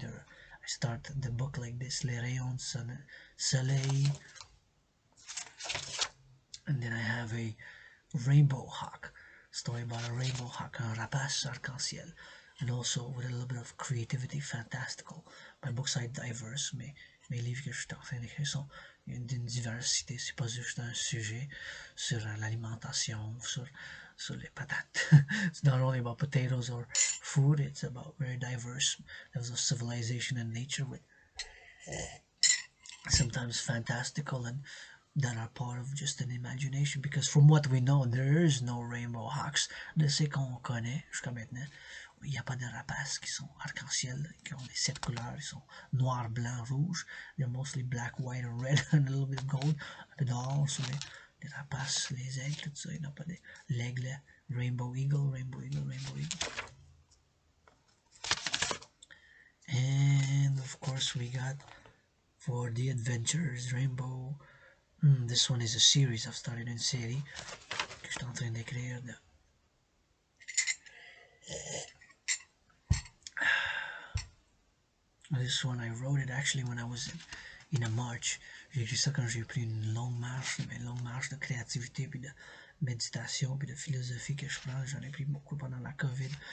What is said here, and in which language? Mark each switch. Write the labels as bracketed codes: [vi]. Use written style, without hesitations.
[en] I start the book like this: [fr] les rayons de soleil, [en] and then I have a rainbow hawk, story about a rainbow hawk, [fr] un rapace arc-en-ciel, [en] and also with a little bit of creativity, fantastical. My books are diverse, [fr] mais mes livres que je suis en train d'écrire sont d'une diversité. C'est pas juste un sujet sur l'alimentation, sur les patates. [en] It's not only about potatoes or food, it's about very diverse levels of civilization and nature, with sometimes fantastical and that are part of just an imagination, because from what we know, there is no rainbow hawks. [fr] De ce qu'on connaît jusqu'à maintenant, il n'y a pas de rapaces qui sont arc-en-ciel, qui ont les 7 couleurs, ils sont noir, blanc, rouge. [en] They're mostly black, white, and red, and a little bit of gold. [fr] Un peu d'or sur les rapaces, les aigles, tout ça. Il n'y a pas de l'aigle, [en] rainbow eagle, rainbow eagle, rainbow eagle. And of course we got, for the adventures, rainbow. This one is a series. I've started in [fr] série que je suis en train d'écrire. [en] This one I wrote it actually when I was in a march. [fr] J'ai écrit ça quand j'ai pris une longue marche de créativité, puis de méditation, puis de philosophie que je prends. J'en ai pris beaucoup pendant la COVID.